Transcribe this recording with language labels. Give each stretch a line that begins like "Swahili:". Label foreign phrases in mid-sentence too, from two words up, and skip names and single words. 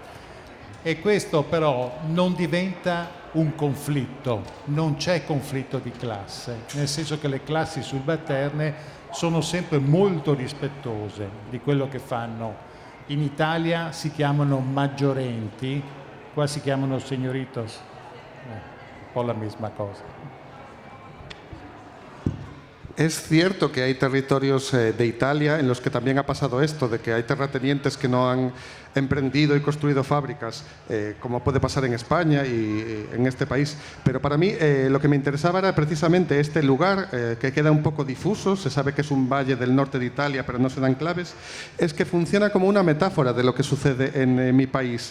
Italian: E questo però non diventa un conflitto, non c'è conflitto di classe, nel senso che le classi subalterne sono sempre molto rispettose di quello che fanno. In Italia si chiamano maggiorenti, qua si chiamano señoritos, un po' la
Spanish: misma cosa. Es cierto que hay territorios de Italia en los que también ha pasado esto, de que hay terratenientes que no han emprendido y construido fábricas, como puede pasar en España y en este país. Pero para mí lo que me interesaba era precisamente este lugar, que queda un poco difuso, se sabe que es un valle del norte de Italia, pero no se dan claves, es que funciona como una metáfora de lo que sucede en mi país.